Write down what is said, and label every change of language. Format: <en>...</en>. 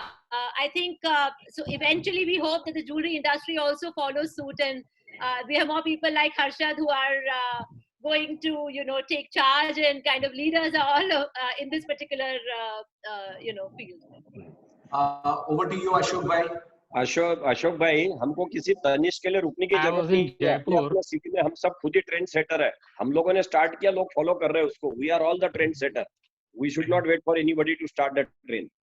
<en>I think so. Eventually, we hope that the jewelry industry also follows suit, and we have more people like Harshad who are going to, take charge and kind of lead us all in this particular, field. Over to you, Ashok bhai.</en> <hi>Ashok भाई, हमको किसी तनिष्क के लिए रुकने की जरूरत नहीं है. अपने सिटी में हम सब खुद ही ट्रेंड सेटर है. हम लोगों ने स्टार्ट किया, लोग फॉलो कर रहे हैं उसको.</hi> <en>We are all the trend setter. We should not wait for anybody to start that trend.</en>